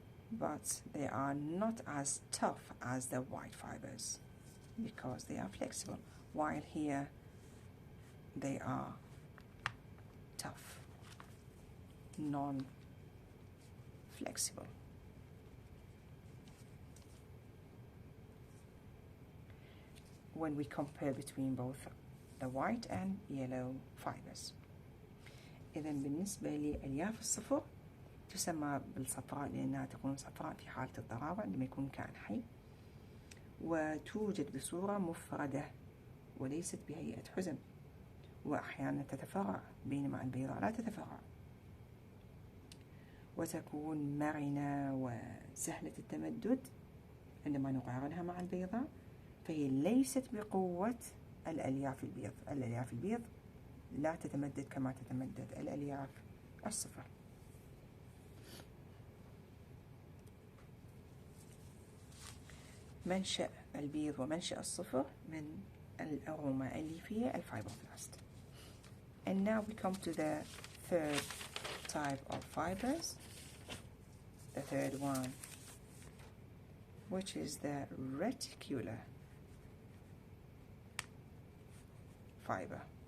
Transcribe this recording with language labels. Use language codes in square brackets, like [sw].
[en] But they are not as tough as the white fibers because they are flexible, while here they are tough, non-flexible. When we compare between both the white and yellow fibers. [ar] إذن بالنسبة لألياف الصفر تسمى بالصفراء لأنها تكون صفراء في حالة الضرارة عندما يكون كائن حي، وتوجد بصورة مفردة وليست بهيئة حزم، وأحيانا تتفرع، بينما البيضاء لا تتفرع، وتكون مرنة وسهلة التمدد عندما نقارنها مع البيضاء، فهي ليست بقوة الألياف البيض. الألياف البيض لا تتمدد كما تتمدد الألياف الصفر. منشأ البيض ومنشأ الصفر من الأرومة الليفية الفايبروبلاست. [en] And now we come to the third type of fibers, the third one, which is the reticular fiber.